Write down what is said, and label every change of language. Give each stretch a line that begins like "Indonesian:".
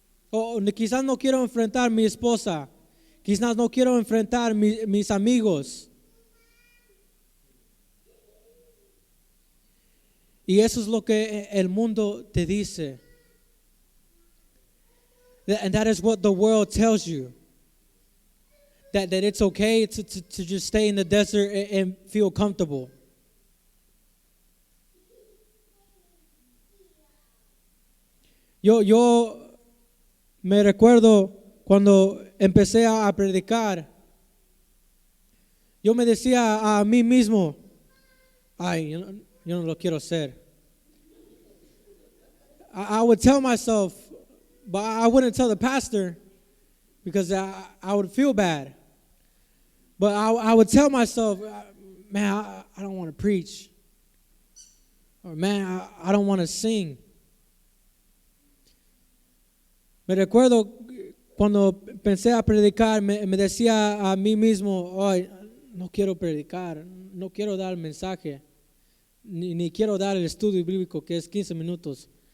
Spanish: O quizás no quiero enfrentar mi esposa. Quizás no quiero enfrentar mis amigos. Y eso es lo que el mundo te dice.
English: And that is what the world tells you. That it's okay to just stay in the desert and feel comfortable.
Spanish: Yo me recuerdo cuando empecé a predicar, yo me decía a mí mismo, ay, yo no lo quiero hacer.
English: I would tell myself, but I wouldn't tell the pastor because I would feel bad. But I would tell myself, man, I don't want to preach. Or man, I don't want to sing.
Spanish: Me recuerdo cuando pensé a predicar, me decía a mí mismo, ay, no quiero predicar, no quiero dar el mensaje, ni quiero dar el estudio bíblico que es 15 minutos.